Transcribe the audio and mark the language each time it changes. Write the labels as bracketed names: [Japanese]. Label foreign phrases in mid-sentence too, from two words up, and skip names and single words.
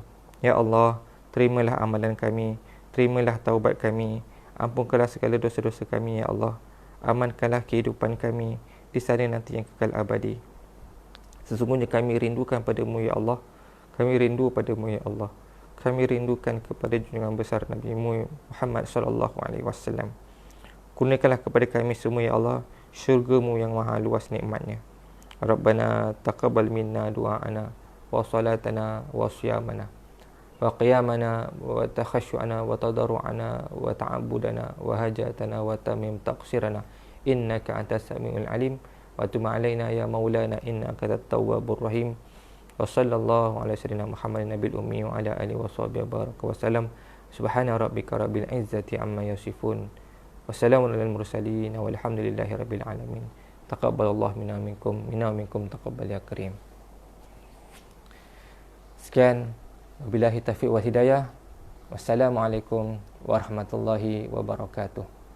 [Malay] Ya Allah, terimalah amalan kami, terimalah taubat kami, ampunkanlah segala dosa-dosa kami ya Allah. Amankanlah kehidupan kami di sana nanti yang kekal abadi. Sesungguhnya kami rindukan padamu ya Allah. Kami rindu padamu ya Allah. Kami rindukan kepada junjungan besar Nabi Muhammad [Arabic] صلى الله عليه وسلم. [Malay] Kurniakanlah kepada kami semua ya Allah syurga-Mu yang maha luas nikmatnya. [Arabic] ربنا تقبل منا دعاءنا وصلاتنا وصيامنا وقيامنا وتخشعنا وتضرعنا وتعبدنا وحاجتنا وتمم تقصيرنا إنك أنت السميع العليم وتب علينا يا مولانا إنك أنت التواب الرحيم. وصلى الله على سيدنا محمد النبي الأمي وعلى آله وصحبه بارك وسلم. سبحان ربك رب العزة عما يصفون. وسلام على المرسلين والحمد لله رب العالمين. تقبل الله منا منكم تقبل يا كريم. [Malay] Sekian, [Arabic] وبالله التوفيق والهداية. والسلام عليكم ورحمة الله وبركاته.